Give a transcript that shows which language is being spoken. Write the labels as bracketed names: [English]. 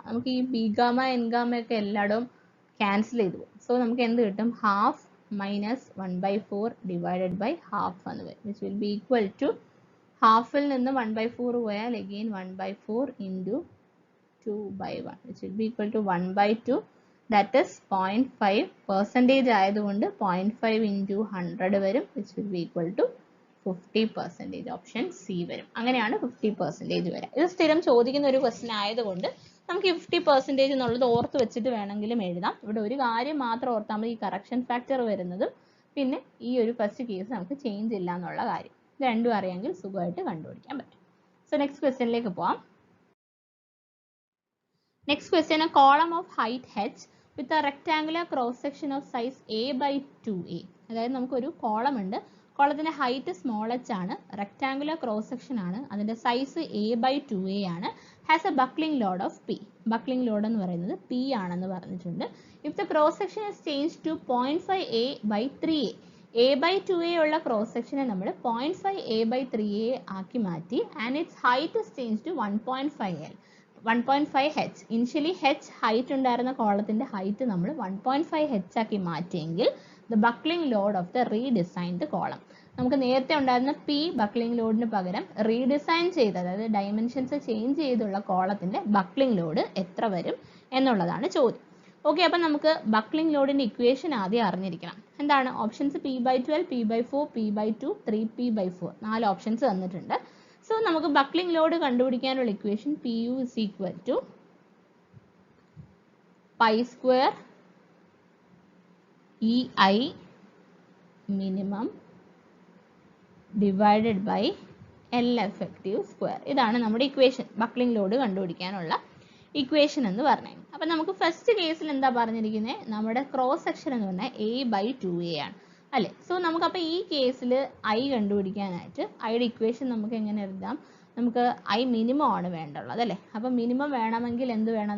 [Malayalam] നമുക്ക് ഈ B gamma N gamma ഒക്കെ എല്ലായിടവും ക്യാൻസൽ ചെയ്തു പോകും. സോ നമുക്ക് എന്ത് കിട്ടും? [English] half minus 1/4 divided by half [Malayalam] എന്ന് വരും, [English] which will be equal to [Malayalam] ഹാഫിൽ നിന്ന് 1/4 പോയാൽ [English] Again 1/4 into 2/1, which will be equal to 1/2. That is 0.5 percentage ആയതുകൊണ്ട് 0.5 into 100 വരും, which will be equal to 50%. [Malayalam] Option C വരും. അങ്ങനെയാണ് 50% വരാം. ഇത് സ്ഥിരം ചോദിക്കുന്ന ഒരു ക്വസ്റ്റ്യൻ ആയതുകൊണ്ട് നമുക്ക് 50% എന്നുള്ളത് ഓർത്ത് വെച്ചിട്ട് വേണമെങ്കിലും എഴുതാം. ഇവിടെ ഒരു കാര്യം മാത്രം ഓർത്താൽ മതി, ഈ കറക്ഷൻ ഫാക്ടർ വരുന്നതും പിന്നെ ഈ ഒരു ഫസ്റ്റ് കേസ് നമുക്ക് ചേഞ്ച് ഇല്ല എന്നുള്ള കാര്യം. ഇത് രണ്ടും അറിയാമെങ്കിൽ സുഖമായിട്ട് കണ്ടുപിടിക്കാൻ പറ്റും. സോ നെക്സ്റ്റ് ക്വസ്റ്റ്യനിലേക്ക് പോവാം. [English] Next question, a column of height h with a rectangular cross section of size a/2a. [Malayalam] അതായത് നമുക്കൊരു കോളം ഉണ്ട്, കോളത്തിന്റെ ഹൈറ്റ് സ്മോൾ h ആണ്, റെക്ടാങ്കുലർ ക്രോസ് സെക്ഷൻ ആണ്, അതിന്റെ സൈസ് a/2a ആണ്, [English] Has a buckling load of p. [Malayalam] Buckling load എന്ന് പറയുന്നത് p ആണെന്ന് പറഞ്ഞിട്ടുണ്ട്. [English] if the cross section is change to 0.5 a/3a, [Malayalam] a/2a ഉള്ള ക്രോസ് സെക്ഷനെ നമ്മൾ 0.5 a/3a ആക്കി മാറ്റി, [English] And its height is change to 1.5 h. [Malayalam] Initially h height ഉണ്ടായിരുന്ന കോളത്തിന്റെ ഹൈറ്റ് നമ്മൾ 1.5 h ആക്കി മാറ്റിയെങ്കിൽ [English] The buckling load of the redesigned column. [Malayalam] നമുക്ക് നേരത്തെ ഉണ്ടായിരുന്ന p ബക്ലിംഗ് ലോഡിന് പകരം റീഡിസൈൻ ചെയ്ത്, അതായത് ഡയമെൻഷൻസ് ചേഞ്ച് ചെയ്തുള്ള കോളത്തിന്റെ ബക്ലിംഗ് ലോഡ് എത്ര വരും എന്നുള്ളതാണ് ചോദ്യം. ഓക്കെ, അപ്പം നമുക്ക് ബക്ലിംഗ് ലോഡിന്റെ ഇക്വേഷൻ ആദ്യം അറിഞ്ഞിരിക്കണം. എന്താണ് options? p/12, p/4, p/2, 3p/4, 4 options തന്നിട്ടുണ്ട്. സോ നമുക്ക് ബക്ലിംഗ് ലോഡ് കണ്ടുപിടിക്കാനുള്ള equation [English] PU is equal to pi square EI minimum divided by L effective square. [Malayalam] ഇതാണ് നമ്മുടെ ഇക്വേഷൻ, ബക്ലിംഗ് ലോഡ് കണ്ടുപിടിക്കാനുള്ള ഇക്വേഷൻ എന്ന് പറഞ്ഞത്. അപ്പം നമുക്ക് ഫസ്റ്റ് കേസിൽ എന്താ പറഞ്ഞിരിക്കുന്നത്? നമ്മുടെ ക്രോസ് സെക്ഷൻ എന്ന് പറഞ്ഞാൽ a/2a ആണ് അല്ലേ? സോ നമുക്കപ്പോൾ ഈ കേസിൽ ഐ കണ്ടുപിടിക്കാനായിട്ട് ഐയുടെ ഇക്വേഷൻ നമുക്ക് എങ്ങനെ എഴുതാം? നമുക്ക് ഐ മിനിമം ആണ് വേണ്ടുള്ളത് അല്ലേ? അപ്പം മിനിമം വേണമെങ്കിൽ എന്ത് വേണം?